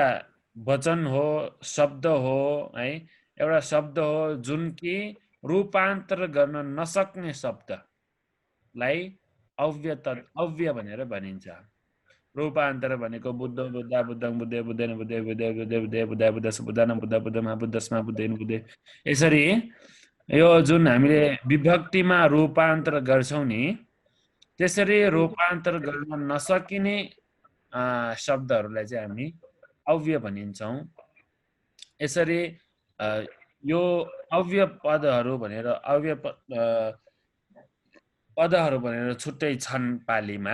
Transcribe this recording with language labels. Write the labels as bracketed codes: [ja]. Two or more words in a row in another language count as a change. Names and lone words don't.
[ne] वचन हो शब्द हो है एउटा शब्द हो जुन कि रूपान्तर गर्न नसक्ने शब्द लाई अव्य भनेर भनिन्छ। [pi] रूपान्तर भनेको बुद्ध बुद्ध बुद्धं बुद्धे बुद्धेन बुद्धे बुद्धे बुद्धे बुद्धे बुद्धाय बुद्धस बुद्धानं बुद्ध बुद्धमा बुद्धस्मा बुद्धेन बुद्धे। [ne] यसरी यो जुन हामीले विभक्तिमा रूपान्तर गर्छौं नि, त्यसरी रूपान्तर गर्न नसकिने शब्दहरूलाई चाहिँ हामी अव्य भनिन्छौं। यसरी यो अव्य पदहरू भनेर पदहरू भनेर छुट्टै छन् पालीमा।